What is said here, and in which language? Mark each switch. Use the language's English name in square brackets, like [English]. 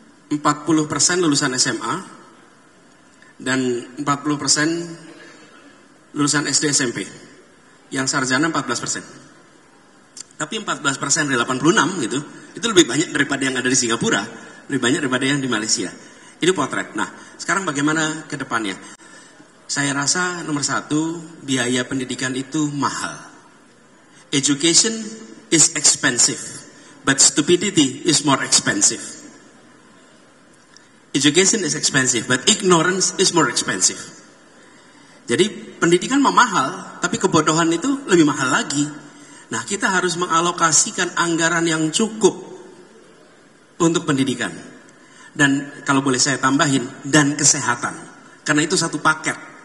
[Indonesian] 40% lulusan SMA dan 40% lulusan SD SMP. Yang sarjana 14%. Tapi 14% dari 86 gitu, itu lebih banyak daripada yang ada di Singapura, lebih banyak daripada yang di Malaysia. Ini potret. Nah, sekarang bagaimana ke depannya? Saya rasa nomor satu, biaya pendidikan itu mahal. [English] Education is expensive, but stupidity is more expensive. Education is expensive, but ignorance is more expensive. [Indonesian] Jadi pendidikan mahal, tapi kebodohan itu lebih mahal lagi. Nah, kita harus mengalokasikan anggaran yang cukup untuk pendidikan. Dan kalau boleh saya tambahin, dan kesehatan. Karena itu satu paket.